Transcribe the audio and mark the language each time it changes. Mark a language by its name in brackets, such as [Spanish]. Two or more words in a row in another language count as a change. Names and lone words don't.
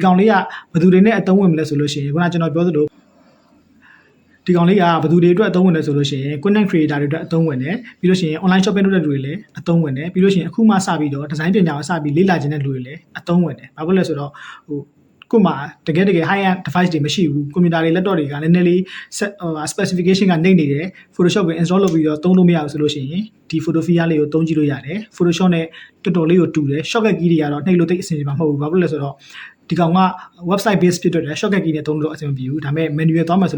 [Burmese] ကောင်လေးကဘယ်သူတွေနဲ့အသုံးဝင်မလဲဆိုလို့ရှိရင်ခုနကကျွန်တော်ပြောသလိုဒီကောင်လေးကဘယ်သူတွေအတွက်အသုံးဝင်လဲဆိုလို့ရှိရင် [English] content creator [Burmese] တွေအတွက်အသုံးဝင်တယ်ပြီးလို့ရှိရင် [English] online shopping [Burmese] လုပ်တဲ့လူတွေလည်းအသုံးဝင်တယ်ပြီးလို့ရှိရင်အခုမှစပြီးတော့ design ပညာကိုစပြီးလေ့လာခြင်းတဲ့လူတွေလည်းအသုံးဝင်တယ်ဘာဖြစ် လဲဆိုတော့ဟိုကိုမှတကယ် [English] high end device [Burmese] တွေမရှိဘူး computer တွေ laptop တွေကလည်းနည်းနည်းလေး specification ကနေနေတယ် Photoshop ကို install လုပ်ပြီးတော့သုံးလို့မရဘူးဆိုလို့ရှိရင်ဒီ Photofia လေးကိုသုံးကြည့်လို့ရတယ် Photoshop နဲ့တော် တော်လေးကိုတူတယ် [English] shortcut key [Burmese] တွေကတော့နှိပ်လို့သိအဆင်ပြေမှာမဟုတ်ဘူးဘာဖြစ်လဲဆိုတော့ဒီကောင်က [English] website base [Burmese] ဖြစ်တဲ့ [English] shortcut key [Burmese] နဲ့သုံးလို့အဆင်မပြေဘူးဒါပေမဲ့ manual သွားမှဆို